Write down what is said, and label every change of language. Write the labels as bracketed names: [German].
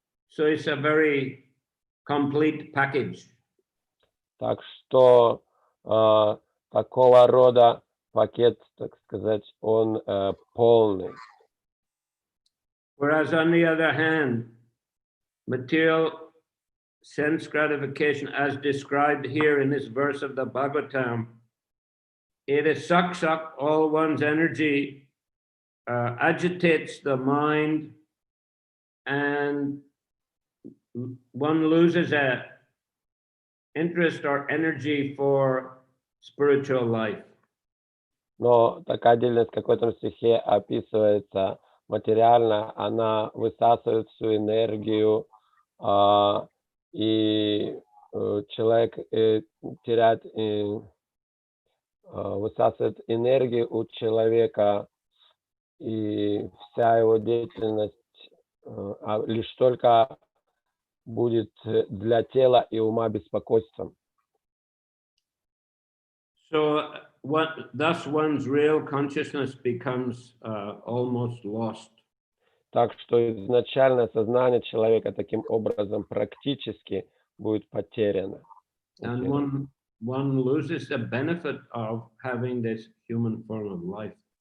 [English] So it's a very complete package. [Russian] Так что такого рода пакет, так сказать, он полный. [English] Whereas on the other hand, material sense gratification, as described here in this verse of the Bhagavatam, it sucks up all one's energy, agitates the mind, and one loses a interest or energy for spiritual life. [Russian] Но такая деятельность, как в этом стихе описывается материально, она высасывает всю энергию, и человек теряет, высасывает энергию у человека, и вся его деятельность лишь только будет для тела и ума беспокойством. [English] So thus one's real consciousness becomes almost lost. [Russian] Так что изначальное сознание человека таким образом практически будет потеряно. [English] And one loses the benefit of having this human form of life.